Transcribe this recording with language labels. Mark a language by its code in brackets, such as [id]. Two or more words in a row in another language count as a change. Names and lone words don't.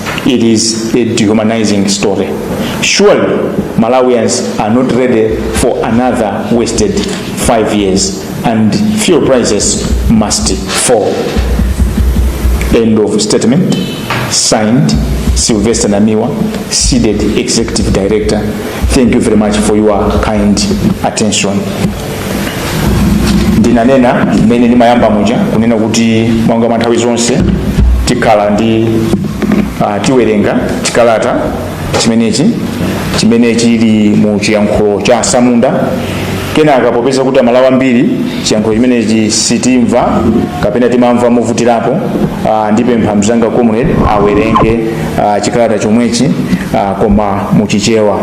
[en] It is a dehumanizing story. Surely Malawians are not ready for another wasted 5 years, and fuel prices must fall. End of statement. Signed, Silvesternamiwa, Cdedi Executive Director. Thank you very much for your kind attention. [ny] Ndinanena mene nimayamba muja kunena kuti mwanga manthawi zonse tikhala ndi tiwerenga chikalata chimene chili mu chiyankhulo cha Samunda. Kenaka popeza kuti amalawi ambiri chiyankhulo chimenechi sitimva kapena timamva movutirapo, ndipempha mzanga comrade awerenge chikalata chomwechi koma muchichewa.